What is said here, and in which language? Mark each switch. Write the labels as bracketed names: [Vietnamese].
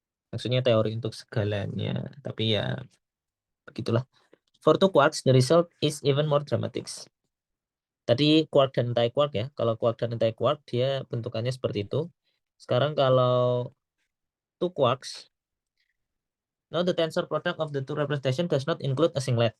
[Indonesian] Maksudnya teori untuk segalanya. Tapi ya begitulah. [English] For two quarks, the result is even more dramatic. [Indonesian] Tadi quark dan anti-quark ya. Kalau quark dan anti-quark dia bentukannya seperti itu. Sekarang kalau [English] two quarks, now the tensor product of the two representation does not include a singlet.